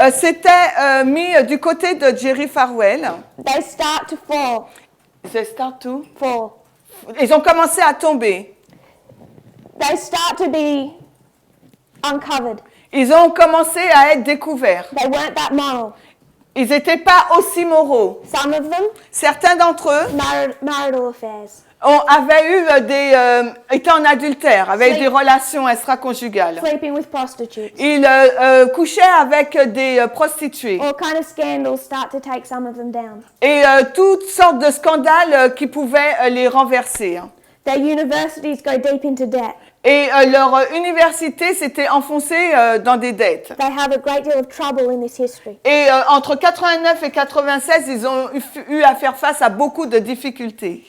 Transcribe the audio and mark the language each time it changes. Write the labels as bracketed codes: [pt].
[fr] s'étaient mis du côté de Jerry Falwell. [en] they start to fall. They start to- Fall. [fr] Ils ont commencé à tomber. [en] They start to be uncovered. [fr] Ils ont commencé à être découverts. [en] They weren't that moral. [fr] Ils n'étaient pas aussi moraux. [en] Some of them, [fr] Certains d'entre eux [en] marital affairs, [fr] avaient eu étaient en adultère, avaient eu des relations extra-conjugales. [en] sleeping with prostitutes. [fr] Ils couchaient avec des prostituées. [en] All kind of scandals start to take some of them down. [fr] Et toutes sortes de scandales qui pouvaient les renverser. [en] Their universities go deep into debt. [fr] Et leur université s'était enfoncée dans des dettes. [en] They have a great deal of trouble in this history. [fr] Et entre 89 et 96, ils ont eu à faire face à beaucoup de difficultés.